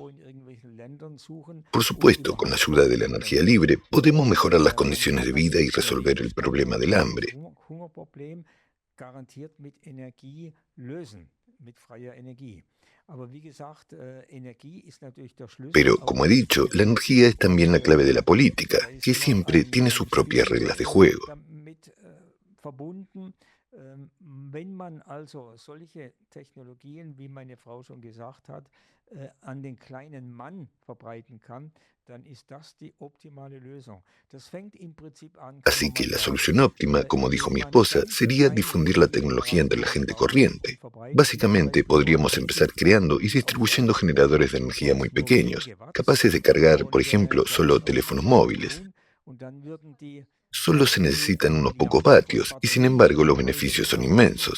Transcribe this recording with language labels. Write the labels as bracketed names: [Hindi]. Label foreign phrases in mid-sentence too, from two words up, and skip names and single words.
[Spanish] Por supuesto, con la ayuda de la energía libre, podemos mejorar las condiciones de vida y resolver el problema del hambre. Pero, como he dicho, la energía es también la clave de la política, que siempre tiene sus propias reglas de juego. [German] Wenn man also solche Technologien, wie meine Frau schon gesagt hat, an den kleinen Mann verbreiten kann, dann ist das die optimale Lösung. Das fängt im Prinzip an. [Spanish] Así que la solución óptima, como dijo mi esposa, sería difundir la tecnología entre la gente corriente. Básicamente, podríamos empezar creando y distribuyendo generadores de energía muy pequeños, capaces de cargar, por ejemplo, solo teléfonos móviles. Solo se necesitan unos pocos vatios y sin embargo los beneficios son inmensos.